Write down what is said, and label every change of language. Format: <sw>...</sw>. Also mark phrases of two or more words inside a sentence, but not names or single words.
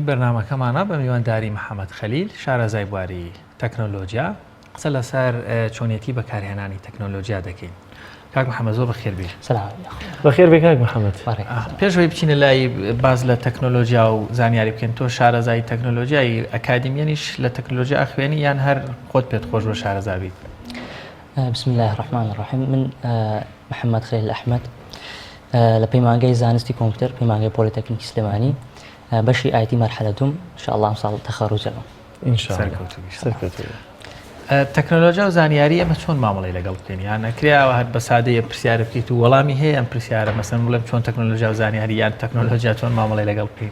<ckb>بەرنامەکەمانە بە میوانداری محەممەد خەلیل شارەزای بواری تەکنۆلۆژیا قسە لەسەر چۆنیەتی بەکارهێنانی تەکنۆلۆژیا دەکەین. کاک محەممەد زۆر بەخێر بێ. بەخێر بێ کاک محەممەد. پێشەوەی بچینە لای باز لە تەکنۆلۆژیا و زانیاری بکەین. تۆ شارەزای تەکنۆلۆژیای ئەکادمیێنیش لە تەکنۆلۆژیا ئەخوێنی یان هەر خۆت پێت خۆش بۆ شارەزا بیت؟</ckb> <ar>بسم الله الرحمن الرحیم.</ar> <ckb>من محەممەد خەلیل ئەحمەد لە پەیمانگەی زانستی کۆمپیوتەر پەیمانگەی پۆلیتەکنیکی سلێمانی بەشی ئایتی مەرحەلە دوم ئینشاءالله ئەم ساڵ تەخەڕوجەوە. تەکنۆلۆژیا و زانیاری ئەمە چۆن مامەڵەی لەگەڵ بکەین؟ یان نەکرێەوە هەر بە سادەیە پرسیارە بکەیت و وەڵامی هەیە ئەم پرسیارە مەسەن بڵێم چۆن تەکنۆلۆژیا و زانیاری یان تەکنۆلۆژیا چۆن مامەڵەی لەگەڵ بکەین؟</ckb>